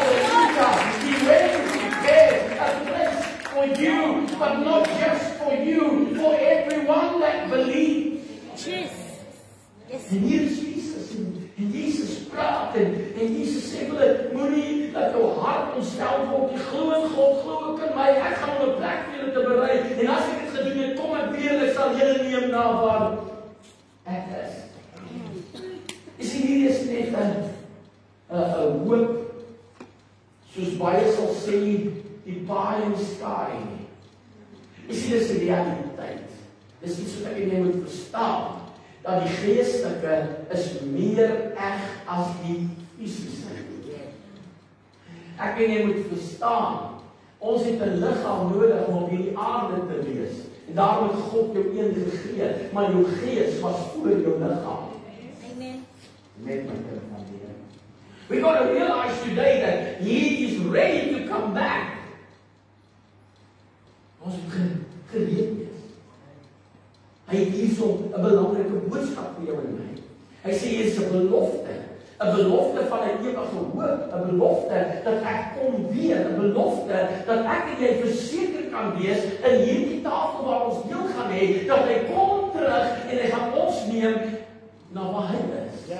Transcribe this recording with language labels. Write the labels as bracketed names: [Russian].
[English] Halleluja, die wedding prepared a place for you, but not just for you, for everyone that believes. Yes. [Afrikaans] En hier is Jesus, en Jesus praat, en Jesus sê, moenie dat jou hart ontstel word, jy glo in God, glo ek in my, ek gaan om 'n plek vir julle te berei, en as ek dit gedoen het, kom ek weer, ek sal julle neem na waar ek is. Jy sien, hier is net 'n hoop, soos baie sal sê, die [English] pie in the sky. [Afrikaans] Jy sien, dis die realiteit. Dis iets wat ek en jy moet verstaan, dat die geestelike is meer eg as die fisiese. Ek en jy moet verstaan, ons het 'n liggaam nodig om op hierdie aarde te wees. En daarom het God jou een gegee, maar jou gees was voor jou liggaam. Amen. Met my kind van die Here. [English] We got to realize today that He is ready to come back. [Afrikaans] Ons het gereed wees. Hy het hierso 'n belangrike boodskap vir jou en my. Hy sê hier is 'n belofte van 'n ewige hoop, 'n belofte dat ek kom weer, 'n belofte dat ek en jy verseker kan wees in hierdie tafel waar ons deel gaan hê, dat hy kom terug en hy gaan ons neem na waar hy is.